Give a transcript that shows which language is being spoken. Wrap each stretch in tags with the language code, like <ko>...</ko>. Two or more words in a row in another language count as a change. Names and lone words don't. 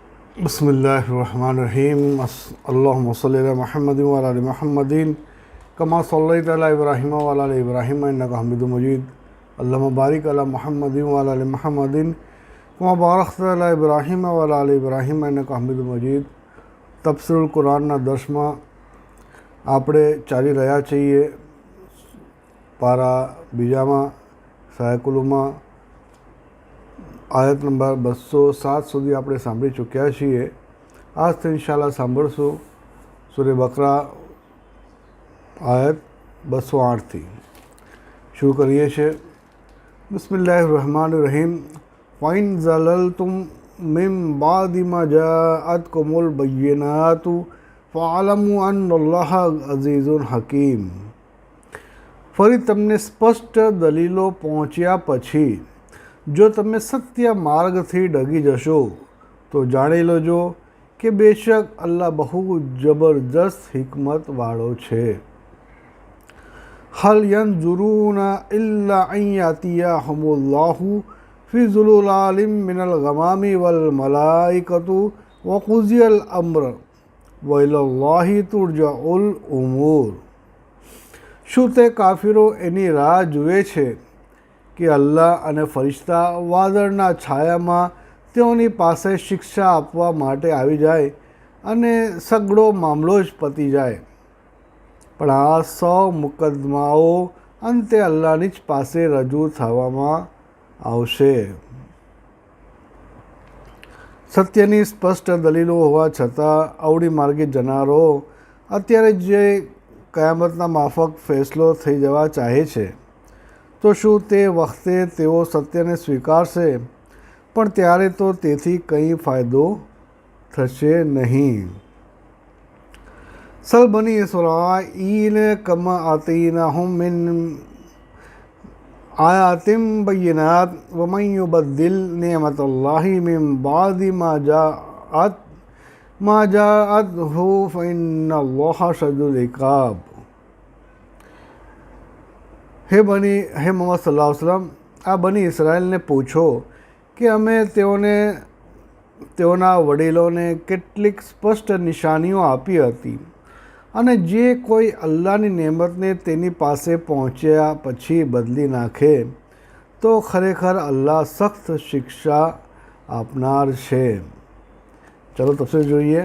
<ar>بسم الله الرحمن الرحيم. اللهم صل على محمد وعلى آل محمد كما صليت على إبراهيم وعلى آل إبراهيم إنك حميد مجيد. اللهم بارك على محمد وعلى آل محمد كما باركت على إبراهيم وعلى آل إبراهيم إنك حميد مجيد.</ar> <gu>તફસીરુલ કુરાનના દર્શમાં આપણે ચાલી રહ્યા છીએ। પારા બીજામાં સાયકુલુમાં આયત નંબર 207 સુધી આપણે સાંભળી ચૂક્યા છીએ। આજથી ઇન્શાલ્લાહ સાંભળશું સૂરે બકરા આયત 208 થી। શરૂ કરીએ છે।</gu> <ar>بسم الله الرحمن الرحيم. فإن زللتم من بعد ما جاءتكم البينات فاعلموا أن الله عزيز حكيم.</ar> <gu>ફરી તમને સ્પષ્ટ દલીલો પહોંચ્યા પછી જો તમે સત્ય માર્ગ થી ડગી જશો તો જાણી લોજો કે બેશક અલ્લાહ બહુ જબરદસ્ત હિકમત વાળો છે।</gu> <ar>هل ينظرون إلا أن يأتيهم الله في ظلل من الغمام والملائكة وقضي الأمر وإلى الله ترجع الأمور.</ar> <gu>શું તે કાફિરો એની રાહ જુએ છે કે અલ્લાહ અને ફરિશ્તા વાદળના છાયામાં તેઓની પાસે શિક્ષા આપવા માટે આવી જાય અને સઘળો મામલો જ પતી જાય। પણ આ સૌ મુકદ્દમાઓ અંતે અલ્લાહની જ પાસે રજૂ થવામાં આવશે। સત્યની સ્પષ્ટ દલીલો હોવા છતાં અવળી માર્ગે જનારો અત્યારે જે કયામતના માફક ફેસલો થઈ જવા ચાહે છે તો શું તે વખતે તેઓ સત્યને સ્વીકારશે? પણ ત્યારે તો તેથી કંઈ ફાયદો થશે નહીં।</gu> <ar>سل بني إسرائيل كم آتيناهم من آيات بينات ومن يبدل نعمة الله من بعد ما جاءته فإن الله شديد العقاب.</ar> <gu>હે મોહમ્મદ</gu> <ar>صلى الله عليه وسلم,</ar> <gu>આ બની ઇસ્રાએલને પૂછો કે અમે તેઓના વડીલોને કેટલીક સ્પષ્ટ નિશાનીઓ આપી હતી અને જે કોઈ અલ્લાહની નેમતને તેની પાસે પહોંચ્યા પછી બદલી નાખે તો ખરેખર અલ્લાહ સખ્ત શિક્ષા આપનાર છે। ચલો તફસીર જોઈએ।</gu>